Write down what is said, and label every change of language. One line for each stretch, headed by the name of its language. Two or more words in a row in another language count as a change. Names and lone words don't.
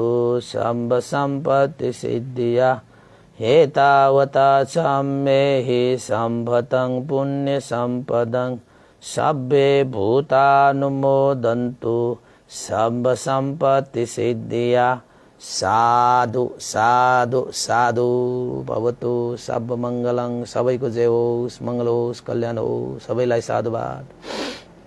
Pali: सम्ब सम्पत्ति सिद्धिया एतावता सम्मेहि सम्भतं पुण्य सम्पदं सब्बे भूतानुमोदन्तु सम्ब सम्पत्ति सिद्धिया साधु साधु साधु भवतु सब मङ्गलं
Nepali: सबैको जय होस् मङ्गल होस् कल्याण होस् सबैलाई साधुवाद।